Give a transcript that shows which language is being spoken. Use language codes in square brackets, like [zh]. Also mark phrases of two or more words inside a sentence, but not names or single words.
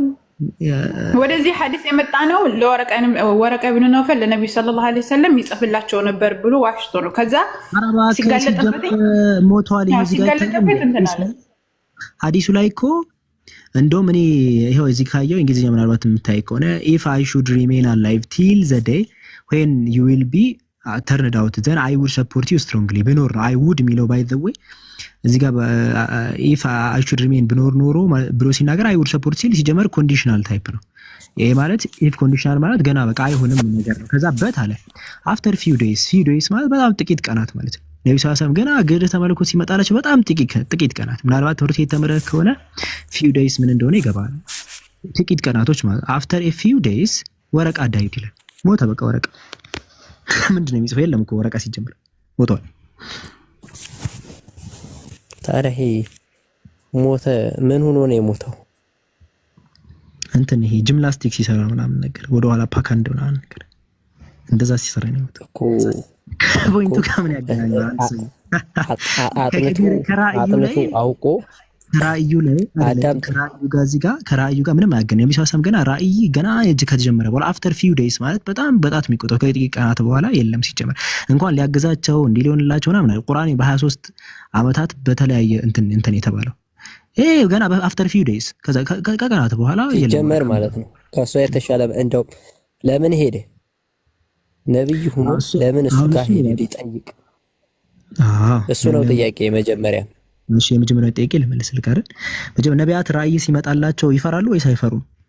[am] ወደዚህ ሐዲስ የመጣ ነው። ወረቃ ኢብኑ ነውፈል ለነብዩ [ar] صلى الله عليه وسلم [am] ይጽፍላቸው ነበር ብሎ ዋሽቶ ነው። ከዛ ሲጋለጥበት ሞቷል። ሐዲሱ ላይ እኮ እንደውም እኔ ይሄው እዚህ ካየው እንግሊዝኛ ምናልባት የምታይ ከሆነ [en] if I should remain alive till the day when you will be turned out then I would support you strongly [am] ብኖር ነው [en] I would [am] የሚለው [en] by the way [am] እዚህ ጋር [en] if I should remain [am] ብኖር ኖሮ ብሎ ሲናገር [en] I would support [am] ሲል ሲጀመር [en] conditional type [am] ነው። ይሄ ማለት [en] if conditional [am] ማለት ገና በቃ አይሆንም ነገር ነው። ከዛ በት አለ [en] after few days [am] ማለት በጣም ጥቂት ቀናት ማለት ነው። ነብዩ [ar] صلى الله عليه وسلم [am] ገና ገድለ ተመልኮ ሲመጣላቸው በጣም ጥቂት ቀናት ምናልባት ትምህርት የተመረከ ከሆነ [en] few days [am] ምን እንደሆነ ይገባል። ጥቂት ቀናቶች ማለት [en] after a few days [am] ወረቃ ዳይት ይላል። ሞተ በቃ ወረቃ ምንድን ነው የሚጽፈው? የለም እኮ ወረቃ ሲጀምር ሞቷል። ታዲያ ይሄ ሞተ ምን ሆኖ ነው የሞተው? እንትን ይሄ ጂምናስቲክ ሲሰራ ምናምን ነገር ወደ ኋላ ፓክ አንድ ምናምን ነገር እንደዛ ሲሰራ ነው የሞተው እኮ። ፖይንቱ ከምን ያገናኛል? አጥንቱ አውቆ ራእዩ ላይ ከራእዩ ጋር ምንም አያገናኝም። ነብዩ [ar] صلى الله عليه وسلم [am] ገና ራእይ ገና ከተጀመረ በኋላ [en] after few days [am] ማለት በጣም የሚቆጠው ከጥቂት ቀናት በኋላ የለም ሲጀመር እንኳን ሊያገዛቸው እንዲሊሆንላቸው ምናምን ቁርአን በ23 ዓመታት በተለያየ እንትን የተባለው ይሄ ገና [en] after few days [am] ከቀናት በኋላ ሲጀመር ማለት ነው። ከሷ የተሻለ እንደው ለምን ሄደ ነብይ ሆኖ ለምን እሱ ጋር ሄደ ሊጠይቅ? እሱ ነው ጥያቄ መጀመሪያ። እሺ የመጀመሪያው ጥያቄ ልመልስልህ አይደል? መጀመሪያ ነቢያት ራእይ ሲመጣላቸው ይፈራሉ ወይስ አይፈሩም?